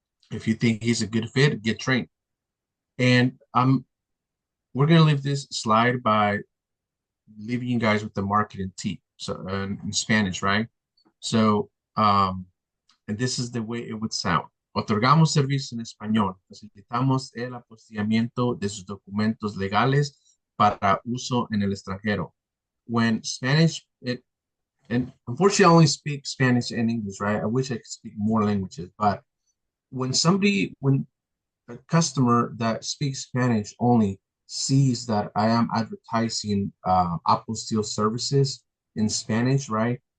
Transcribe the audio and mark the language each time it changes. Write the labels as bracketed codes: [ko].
[en] If you think he's a good fit, get trained. And we're gonna leave this slide by leaving you guys with the marketing tip, so in Spanish, right? So, and this is the way it would sound. [es] Otorgamos servicio en español. Facilitamos el apostillamiento de sus documentos legales para uso en el extranjero. [en] When Spanish, and unfortunately I only speak Spanish and English, right? I wish I could speak more languages, but when a customer that speaks Spanish only sees that I am advertising apostille services in Spanish, right?